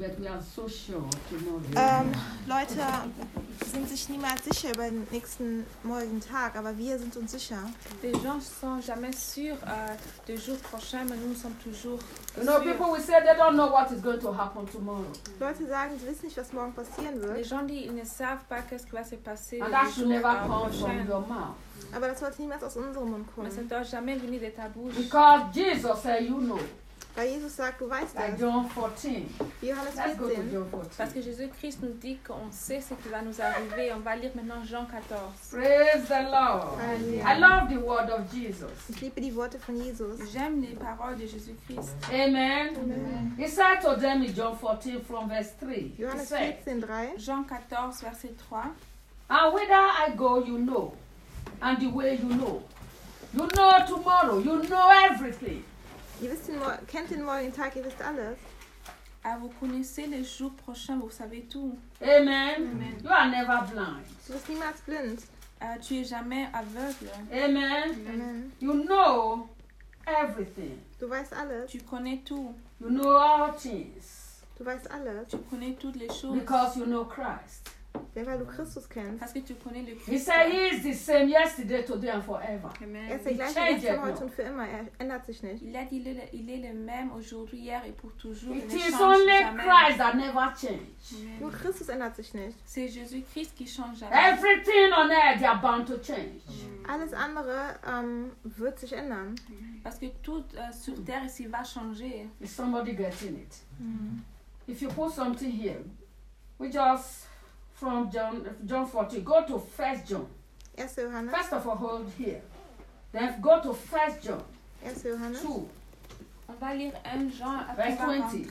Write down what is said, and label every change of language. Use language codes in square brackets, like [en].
[de] Leute sind sich niemals sicher über den nächsten morgigen Tag, aber wir sind uns sicher. [fr] Les gens sont jamais sûrs du jour prochain, mais nous sommes toujours. [en] You know, people will say they don't know what is going to happen tomorrow. [de] Leute sagen, sie wissen nicht, was morgen passieren wird. [fr] Les gens disent, ils ne savent pas qu'est-ce qui va se passer. [en] And that should never come from your mouth. [de] Aber das sollte niemals aus unserem Mund kommen. [fr] Mais ça doit jamais venir de ta bouche. [en] Because Jesus said, you know. [de] Weil Jesus sagt, du weißt das. [en] John 14. [de] Johannes 14. [fr] Parce que Jésus-Christ nous dit qu'on sait ce qui va nous arriver. On va lire maintenant Jean 14. [en] Praise the Lord. Alleluia. I love the word of Jesus. [de] Ich liebe die Worte von Jesus. [fr] J'aime les paroles de Jésus-Christ. Amen. Amen. [en] He said to them in John 14 from verse 3. [de] Johannes 14, 3. [fr] Jean 14, verset 3. [en] And whither I go, you know. And the way you know. You know tomorrow. You know everything. [de] Ihr wisst kennt den morgigen Tag, ihr wisst alles. [fr] Ah, vous connaissez les jours prochains, vous savez tout. Amen. Amen. [en] You are never blind. [de] Du bist niemals blind. [fr] Tu es jamais aveugle. Amen. Amen. [en] You know everything. [de] Du weißt alles. [fr] Tu connais tout. [en] You know all things. [de] Du weißt alles. [fr] Tu connais toutes les choses. [en] Because you know Christ. [de] Weil du Christus kennst. [fr] Parce que tu connais le Christ. [en] He said he is the same yesterday, today and forever. Amen. [de] Er ist der gleiche gestern, heute und für immer. Er ändert sich nicht. [fr] Il a dit il est le même aujourd'hui, hier et pour toujours. [en] It is only Christ that never changes. [de] Nur Christus ändert sich nicht. [fr] C'est Jésus Christ qui change. [en] Everything on earth is bound to change. [de] Alles andere wird sich ändern. [fr] Parce que tout sur terre ici va changer. [en] Is somebody getting it? If you put something here, we just from John 14. Go to 1 John. Yes, Johannes. First of all, hold here. Then go to 1 John. Yes, Johannes. 2. [fr] On va lire 1 Jean après la